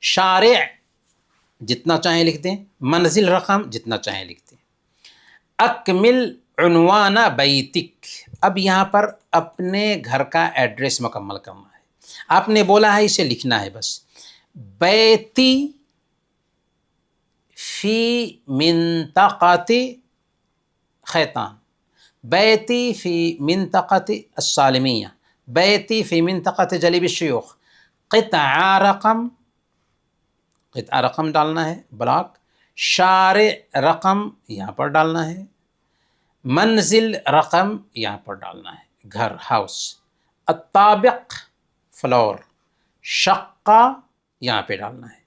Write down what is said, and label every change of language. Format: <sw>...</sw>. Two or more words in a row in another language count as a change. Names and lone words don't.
<ur>شارع جتنا چاہیں لکھ دیں،</ur> <ar>منزل رقم</ar> <ur>جتنا چاہیں لکھ دیں.</ur> <ar>اکمل عنوان بیتک،</ar> <ur>اب یہاں پر اپنے گھر کا ایڈریس مکمل کرنا ہے. آپ نے بولا ہے اسے لکھنا ہے بس.</ur> <ar>بیتی فی منطقۃ خیطان، بیتی فی منطقۃ السالمیہ، بیتی فی منطقۃ جلیب الشیوخ. قطعہ رقم</ar> <ur>ڈالنا ہے بلاک،</ur> <ar>شارع رقم</ar> <ur>یہاں پر ڈالنا ہے،</ur> <ar>منزل رقم</ar> <ur>یہاں پر ڈالنا ہے، گھر ہاؤس. الطابق فلور، شقہ یہاں پہ ڈالنا ہے.</ur>